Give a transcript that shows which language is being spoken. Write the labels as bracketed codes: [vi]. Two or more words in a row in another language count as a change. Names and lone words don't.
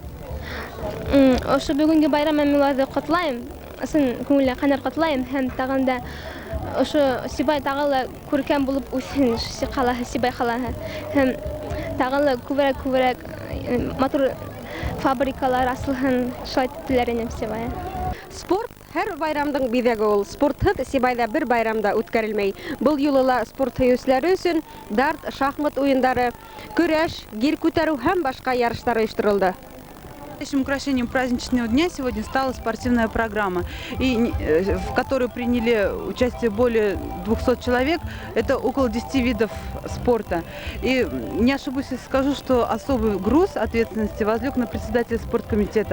[ba] Ошо бүгенге байрам мен уларҙы ҡотлайым, ысын күңелле ҡайнар ҡотлайым һәм тағын да ошо Сибай тағы ла күркәм булып үҫһен, ҡалаһы, Сибай ҡалаһы һәм тағы ла күберәк матур фабрикалар асылһын, шулай теләр инем Сибайға. Спорт һәр байрамдың биҙәге ул. Спортһыҙ Сибайҙа бер байрамда үткәрелмәй. Был юлы ла спорт һөйөүселәре өсөн дарт, шахмат уйындары, көрәш, гир күтәреү һәм башҡа ярыштар ойошторолдо. [ru] Настоящим украшением праздничного дня сегодня стала спортивная программа, в которой приняли участие более 200 человек. Это около 10 видов спорта. И не ошибусь, если скажу, что особый груз ответственности возлег на председателя спорткомитета.